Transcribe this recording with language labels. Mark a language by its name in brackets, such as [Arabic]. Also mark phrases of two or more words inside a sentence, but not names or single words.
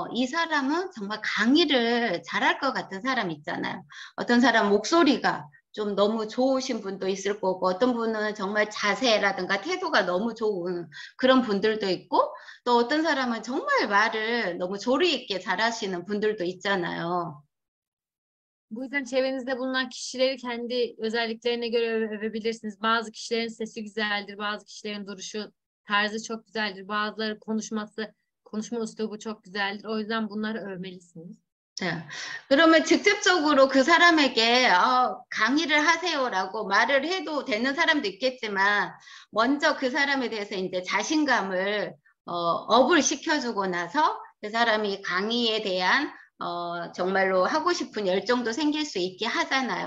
[Korean] 이 사람은 정말 강의를 잘할 것 같은 사람 있잖아요. 어떤 사람 목소리가 좀 너무 좋으신 분도 있을 거고, 어떤 분은 정말 자세라든가 태도가 너무 좋은 그런 분들도 있고, 또 어떤 saramın 정말 말을 너무 조리 있게 잘하시는 분들도 있잖아요. [Turkish] Bu yüzden çevrenizde bulunan kişileri kendi özelliklerine göre övebilirsiniz. Bazı kişilerin sesi güzeldir, bazı kişilerin duruşu, tarzı çok güzeldir. Bazıları konuşma üslubu çok güzeldir. O yüzden bunları övmelisiniz. [Korean] 네. 그러면 직접적으로 그 사람에게 강의를 하세요라고 말을 해도 되는 사람도 있겠지만 먼저 그 사람에 대해서 이제 자신감을 업을 시켜주고 나서 그 사람이 강의에 대한 정말로 하고 싶은 열정도 생길 수 있게 하잖아요.